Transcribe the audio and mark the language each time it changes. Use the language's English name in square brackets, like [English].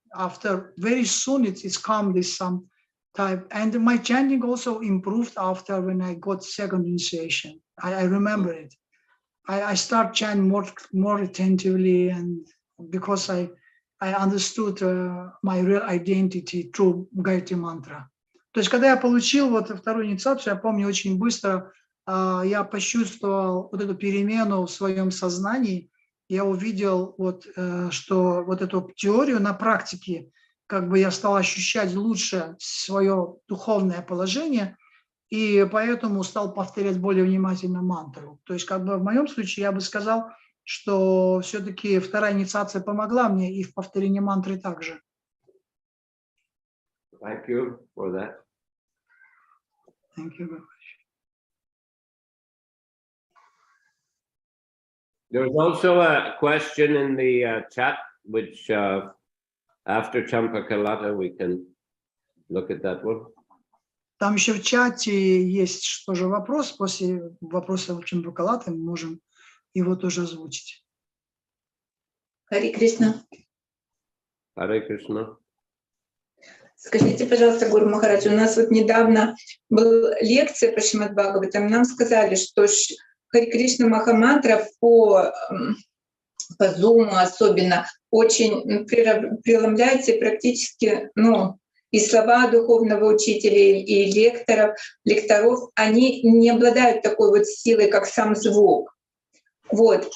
[English] After very soon it's come this some type, and my chanting also improved after when I got second initiation. I remember it. I start chanting more attentively, and because I understood my real identity through Gayatri mantra. [Russian] То есть, когда я получил вот вторую инициацию, я помню очень быстро, я почувствовал вот эту перемену в своем сознании. Я увидел что вот эту теорию на практике, как бы я стал ощущать лучше свое духовное положение, и поэтому стал повторять более внимательно мантру. То есть как бы в моем случае я бы сказал, что все-таки вторая инициация помогла мне и в повторении мантры также. [English] Thank you for that. Thank you very much. There's also a question in the chat, which after Champakalata we can look at that one. [Russian] Там еще в чате есть тоже вопрос. После вопроса Чампакалаты мы можем его тоже озвучить. Харе Кришна. [English] Hare Krishna. [Russian] Скажите, пожалуйста, Гуру Махарадж, у нас вот недавно была лекция по Шримад Бхагаватам, нам сказали, что Харе Кришна Махамантра по Zoom особенно очень преломляется и практически, и слова духовного учителя, и лекторов, они не обладают такой вот силой, как сам звук. Вот.